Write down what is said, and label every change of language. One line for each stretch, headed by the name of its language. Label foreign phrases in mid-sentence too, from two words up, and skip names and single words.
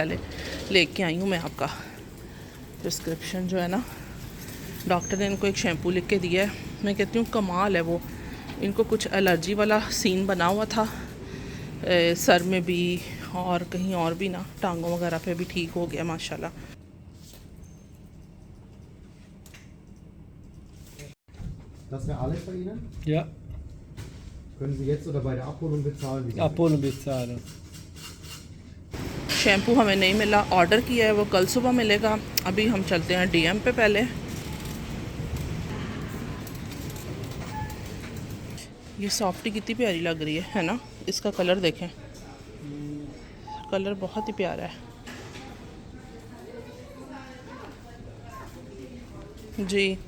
Hindi: पहले लेके आई हूँ मैं आपका प्रिस्क्रिप्शन जो है ना, डॉक्टर ने इनको एक शैम्पू लिख के दिया है। मैं कहती हूँ कमाल है वो। इनको कुछ एलर्जी वाला सीन बना हुआ था सर में भी और कहीं और भी ना, टांगों वगैरह पे भी ठीक हो गया माशाल्लाह।
German: Das wäre alles bei Ihnen? Ja, Können Sie jetzt oder bei der Abholung bezahlen? Wie Sie Abholung bezahlen.
Hindi: शैम्पू हमें नहीं मिला, ऑर्डर किया है, वो कल सुबह मिलेगा। अभी हम चलते हैं डीएम पे। पहले ये सॉफ्टी कितनी प्यारी लग रही है ना? इसका कलर देखें, कलर बहुत ही प्यारा है जी।